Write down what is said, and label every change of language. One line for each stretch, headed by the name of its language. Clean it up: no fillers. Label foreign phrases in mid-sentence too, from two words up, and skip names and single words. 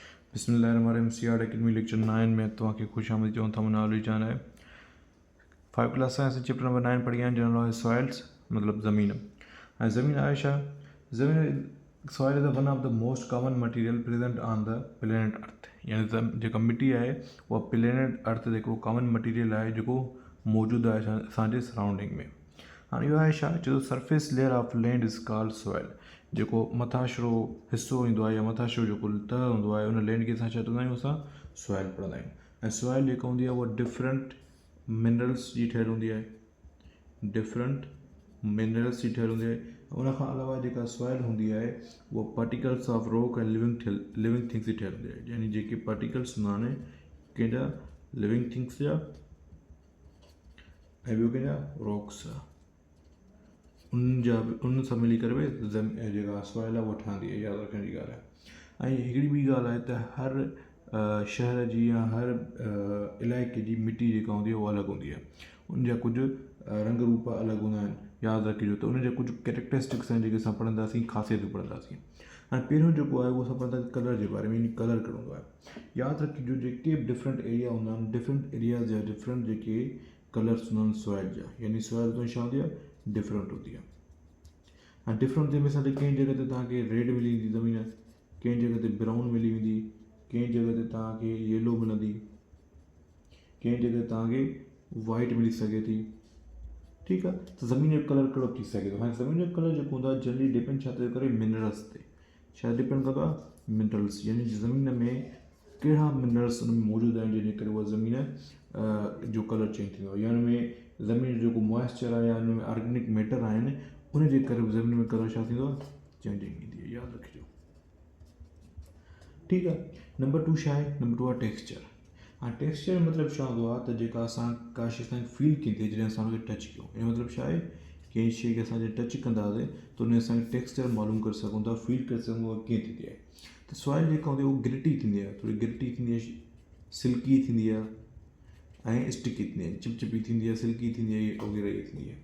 Sindhi: बिस्मिल्लाहिर्रहमानिर्रहीम सीआर अकेडमी लेक्चर 9 में तव्हांखे ख़ुशि आमदीद चऊं था। नालो जान है 5 क्लास असां
English: chapter number
Sindhi: 9 पढ़ी आहिनि जनरल आहे सॉइल्स मतिलबु ज़मीन। ऐं ज़मीन आहे छा? ज़मीन
English: soil is one of the most common material present on the planet earth.
Sindhi: यानी जेका मिटी आहे उहा
English: planet earth
Sindhi: ते हिकिड़ो
English: common material
Sindhi: आहे जेको मौजूदु आहे असांजे सराउंडिंग में। हाणे इहो आहे छा जो
English: surface layer of land is called soil.
Sindhi: जेको मथाशरो हिसो ईंदो आहे या मथाशरो जेको तह हूंदो आहे उन लैंड खे असां छा चवंदा आहियूं, असां सॉइल पढ़ंदा आहियूं। ऐं सॉइल जेका हूंदी आहे उहा
English: different minerals
Sindhi: जी ठहियलु हूंदी आहे,
English: different minerals
Sindhi: जी ठहियलु हूंदी आहे। उनखां अलावा जेका सॉइल हूंदी आहे उहा
English: particles of rock
Sindhi: ऐं
English: living things
Sindhi: जी ठहियलु हूंदी आहे। यानी जेके पार्टिकल्स हूंदा आहिनि कंहिंजा
English: living things
Sindhi: जा ऐं ॿियो कंहिंजा रॉक्स जा, उन सां मिली करे जेका सॉइल आहे उहा ठहंदी आहे। यादि रखण जी ॻाल्हि आहे। ऐं हिकिड़ी ॿी ॻाल्हि आहे त हर शहर जी या हर इलाइक़े जी मिटी जेका हूंदी आहे उहा अलॻि हूंदी आहे। उनजा कुझु रंग रूप अलॻि हूंदा आहिनि। यादि रखिजो त उनजा कुझु कैरेक्टरिस्टिक्स आहिनि जेके असां पढ़ंदासीं, ख़ासियतूं पढ़ंदासीं। हाणे पहिरियों जेको आहे उहो असां पढ़ंदासीं कलर जे बारे में, यानी कलर कहिड़ो हूंदो आहे। यादि रखिजो जेके बि
English: different area
Sindhi: हूंदा आहिनि,
English: different areas
Sindhi: जा डिफरेंट जेके कलर्स हूंदा आहिनि सॉइल जा, यानी सॉइल तो छा हूंदी आहे, डिफरेंट हूंदी आहे। ऐं डिफरेंट जे मिसाल कंहिं जॻह ते तव्हांखे रेड मिली वेंदी ज़मीन, कंहिं जॻह ते ब्राउन मिली वेंदी, कंहिं जॻह ते तव्हांखे येलो मिलंदी, कंहिं जॻह तव्हांखे वाइट मिली सघे थी। ठीकु आहे, त ज़मीन जो कलर कहिड़ो थी सघे थो। हाणे ज़मीन जो कलर जेको हूंदो आहे
English: generally depend
Sindhi: छा थो करे, मिनरल्स ते। छा डिपेंड कंदो आहे? मिनरल्स, यानी ज़मीन में कहिड़ा मिनरल्स उन में मौजूदु आहिनि जंहिंजे करे उहा ज़मीन जो कलर चेंज थींदो आहे। या उन में ज़मीन जो जेको मॉइस्चर आहे या उन में
English: organic matter
Sindhi: आहिनि उन जे करे ज़मीन में कलर छा थींदो आहे, चेंजिंग ईंदी आहे। यादि रखिजो। ठीकु आहे। नंबर 2 छा आहे? नंबर 2 आहे टेक्सचर। हाँ, टेक्सचर मतिलबु छा हूंदो आहे त जेका असां का शइ असांखे फील कई थिए जॾहिं असां हुनखे टच कयूं। इन मतिलबु छा आहे, कंहिं शइ खे असां जॾहिं टच कंदासीं त उन असांखे टेक्सचर मालूम करे सघूं था, फील करे सघूं था कीअं थींदी आहे। त सॉइल जेका हूंदी आहे उहा ग्रिटी थींदी आहे, थोरी ग्रिटी थींदी आहे, सिल्की थींदी आहे ऐं स्टिकी थींदी आहे, चिपचिपी थींदी आहे, सिल्की थींदी आहे, वग़ैरह इहे थींदी आहे।